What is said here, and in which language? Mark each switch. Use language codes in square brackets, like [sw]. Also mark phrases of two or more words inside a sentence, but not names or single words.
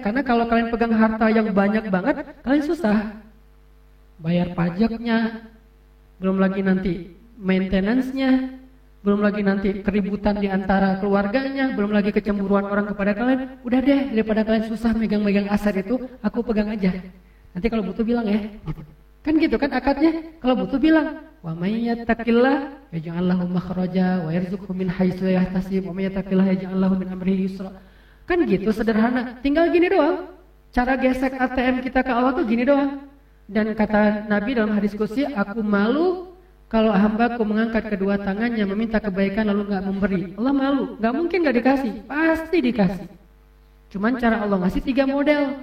[id] Karena kalau kalian pegang harta yang banyak banget, kalian susah bayar pajaknya, belum lagi nanti maintenance-nya, belum lagi nanti keributan di antara keluarganya, belum lagi kecemburuan orang kepada kalian. Udah deh, daripada kalian susah megang-megang aset itu, aku pegang aja. Nanti kalau butuh bilang ya, gitu. Kan gitu kan akadnya, kalau butuh bilang, [ar] ومن يتق الله يجعل له مخرجا ويرزقه من حيث لا يحتسب ومن يتق الله يجعل له من أمره يسرا. [id] Kan gitu sederhana, tinggal gini doang. Cara gesek ATM kita ke Allah tuh gini doang. Dan kata Nabi dalam hadis qudsi, aku malu kalau hambaku mengangkat kedua tangannya meminta kebaikan lalu enggak memberi. Allah malu, enggak mungkin enggak dikasih, pasti dikasih. Cuman cara Allah ngasih 3 model.